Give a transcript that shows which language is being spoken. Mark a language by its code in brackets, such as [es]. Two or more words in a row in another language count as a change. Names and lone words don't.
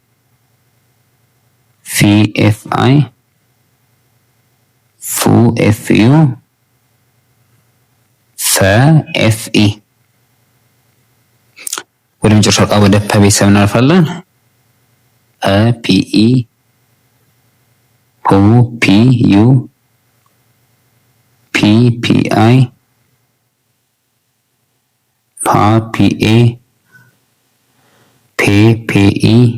[am] FI FU FE ወደ መጨረሻው ቃል ወደ ቤተሰብ እናልፋለን። PE PU PPI PPA PPE